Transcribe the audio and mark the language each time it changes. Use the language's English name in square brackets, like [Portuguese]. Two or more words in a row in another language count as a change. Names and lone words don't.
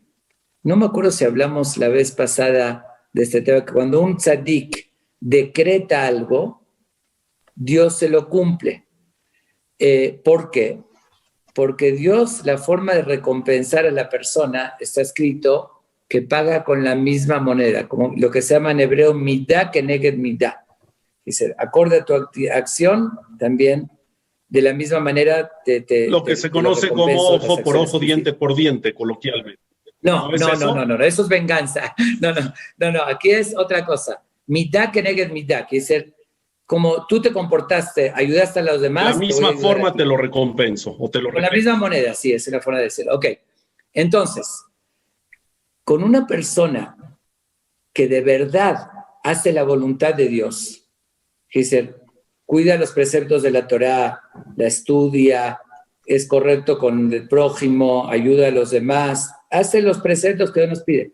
[Spanish] No me acuerdo si hablamos la vez pasada de este tema, que cuando un tzadik decreta algo, Dios se lo cumple. ¿Por qué? Porque Dios, la forma de recompensar a la persona, está escrito que paga con la misma moneda, como lo que se llama en hebreo [Hebrew] מידה כנגד מידה. [Spanish] Dice, acorde a tu acción, también de la misma manera lo que se conoce como ojo por ojo, diente por diente, coloquialmente. No, eso es venganza. No, aquí es otra cosa. [Hebrew] מידה כנגד מידה, [Spanish] que es como tú te comportaste, ayudaste a los demás. De la misma forma te lo recompenso. O te lo con la misma moneda, sí, esa es la forma de decirlo. Ok, entonces, con una persona que de verdad hace la voluntad de Dios, que dice, cuida los preceptos de la Torá, la estudia, es correcto con el prójimo, ayuda a los demás, hace los preceptos que Dios nos pide.